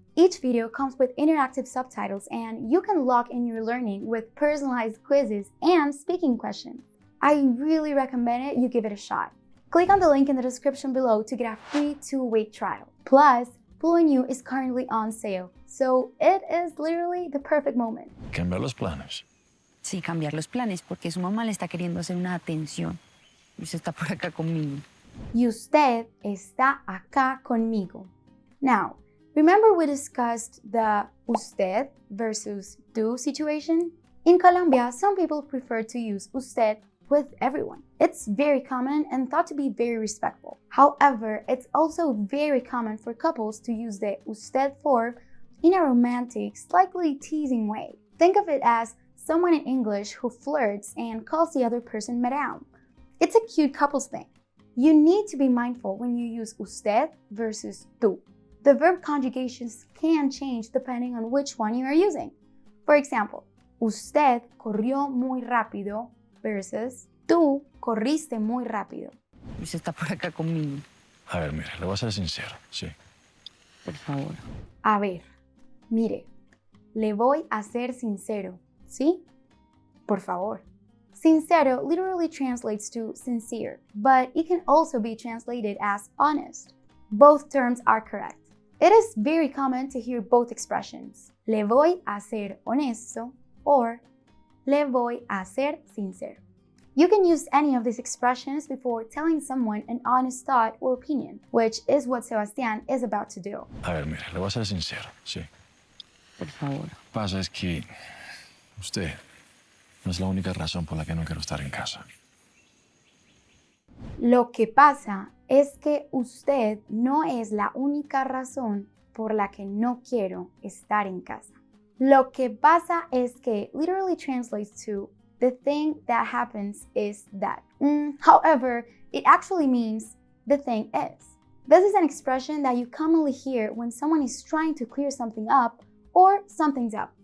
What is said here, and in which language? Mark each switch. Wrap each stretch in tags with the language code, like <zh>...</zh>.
<en>Each video comes with interactive subtitles and you can lock in your learning with personalized quizzes and speaking questions. I really recommend you give it a shot. Click on the link in the description below to get a free 2-week trial. Plus, FluentU is currently on sale, so it is literally the perfect moment.</en> <es>Cambiar los planes. Sí, cambiar los planes porque su mamá le está queriendo hacer una atención. Y usted está por acá conmigo. Y usted está acá conmigo.</es> <en>Now, remember we discussed the usted versus tú situation? In Colombia, some people prefer to use usted with everyone. It's very common and thought to be very respectful. However, it's also very common for couples to use the usted form in a romantic, slightly teasing way. Think of it as someone in English who flirts and calls the other person madame. It's a cute couples thing. You need to be mindful when you use usted versus tú. The verb conjugations can change depending on which one you are using. For example,</en> <es>usted corrió muy rápido</es> <en>versus</en> <es>tú corriste muy rápido. Usted está por acá conmigo. A ver, mire, le voy a ser sincero, sí. Por favor. A ver, mire, le voy a ser sincero, ¿sí? Por favor.</es> <en>Sincero literally translates to sincere, but it can also be translated as honest. Both terms are correct. It is very common to hear both expressions.</en> <es>Le voy a ser honesto or le voy a ser sincero.</es> <en>You can use any of these expressions before telling someone an honest thought or opinion, which is what Sebastian is about to do.</en> <es>A ver, mire, le voy a ser sincero, sí. Por favor. Pasa es que usted no es la única razón por la que no quiero estar en casa. Lo que pasa es que usted no es la única razón por la que no quiero estar en casa. Lo que pasa es que</es> <en>literally translates to the thing that happens is that. However, it actually means the thing is. This is an expression that you commonly hear when someone is trying to clear something up or something's up.</en>